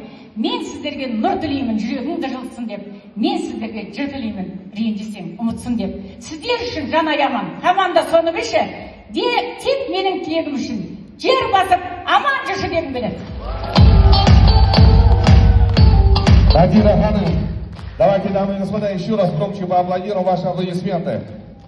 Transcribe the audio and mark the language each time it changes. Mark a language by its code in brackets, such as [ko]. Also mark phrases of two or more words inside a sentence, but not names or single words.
[kk] Мен сіздерге нұр тілеймін, жүрегіңді жылытсын деп. Мен сіздерге жыр тілеймін, ренжісең ұмытсын деп. Сіздер үшін жан аяман, команда соны білші. Тек менің тілегім үшін жер басып, аман жүрші дегім келеді. Мадина ханым, [ru] давайте, дамы и господа, еще раз громче поаплодируем ваши аплодисменты.